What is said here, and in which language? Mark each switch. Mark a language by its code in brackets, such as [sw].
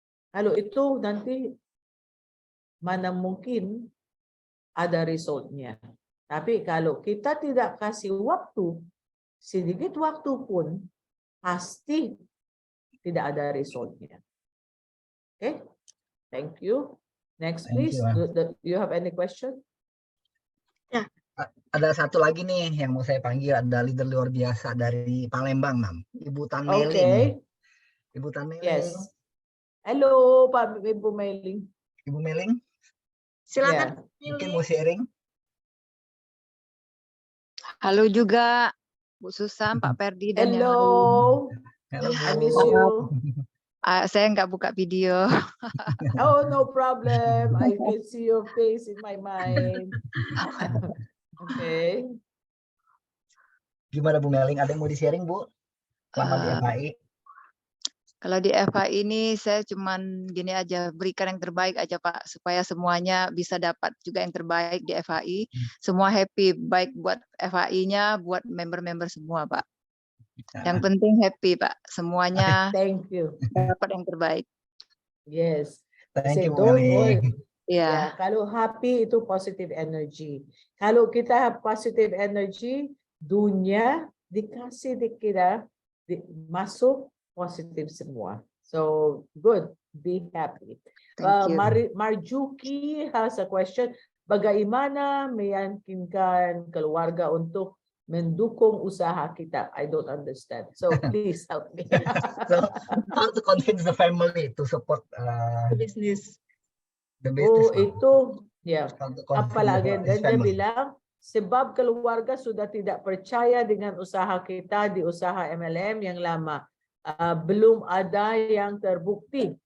[id] Kalau itu nanti mana mungkin ada resultnya. Tapi kalau kita tidak kasih waktu, sedikit waktu pun pasti tidak ada resultnya. [en] Okay? Thank you. Next, please. Do you have any question? [id] Ya. Ada satu lagi nih yang mau saya panggil, ada leader luar biasa dari Palembang, Mam. Ibu Tan Meling. [en] Okay. [id] Ibu Tan Meling. Yes. Halo, Pak Ibu Meling. Ibu Meling. Silakan. Ya, mungkin mau sharing. Halo juga Bu Susan, Pak Ferdi dan yang lain. Halo, [en] I miss you. [id] Saya nggak buka video. [en] Oh, no problem. I can see your face in my mind. Okay. [id] Gimana Bu Meling? Ada yang mau di-sharing, Bu? Selama di FHI. Kalau di FHI ini saya cuman gini aja, berikan yang terbaik aja Pak, supaya semuanya bisa dapat juga yang terbaik di FHI. Semua happy, baik buat FHI-nya, buat member-member semua Pak. Yang penting happy Pak, semuanya [en] Thank you. [id] dapat yang terbaik. [en] Yes. Thank you, Don't worry. [id] Ya. Kalau happy itu positive energy. Kalau kita [en] have positive energy, [id] dunia dikasih kita masuk positif semua. [en] So good, be happy. Marjuki has a question. [id] Bagaimana meyakinkan keluarga untuk mendukung usaha kita? [en] I don't understand. So please help me. So how to convince the family to support Business. the business? [id] Oh, itu ya. Apalagi dan dia bilang sebab keluarga sudah tidak percaya dengan usaha kita di usaha MLM yang lama. Belum ada yang terbukti.